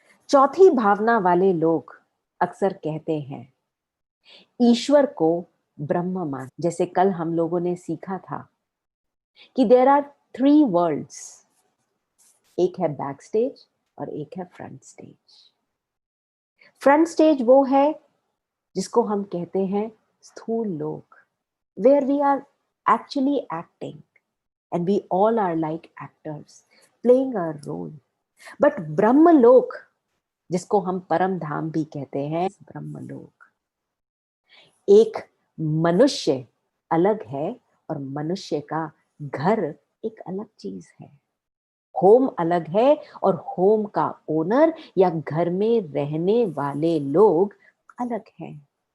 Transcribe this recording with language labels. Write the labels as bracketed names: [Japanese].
[Hindi] चौथी भावना वाले लोग अक्सर कहते हैं, ईश्वर को ब्रह्म मान, जैसे कल हम लोगों ने सीखा था कि [English] there are 3 worlds, [Hindi] एक है बैक स्टेज और एक है फ्रंट स्टेज। फ्रंट स्टेज वो है जिसको हम कहते हैं स्थूल लोक, [English] where we are actually acting and we all are like actors playing a role. [Hindi] But ब्रह्मलोक, जिसको हम परम धाम भी कहते हैं, ब्रह्मलोक एक मनुष्य अलग है और मनुष्य का घर एक अलग चीज है। होम अलग है और होम का ओनर या घर में रहने वाले लोग अलग हैं।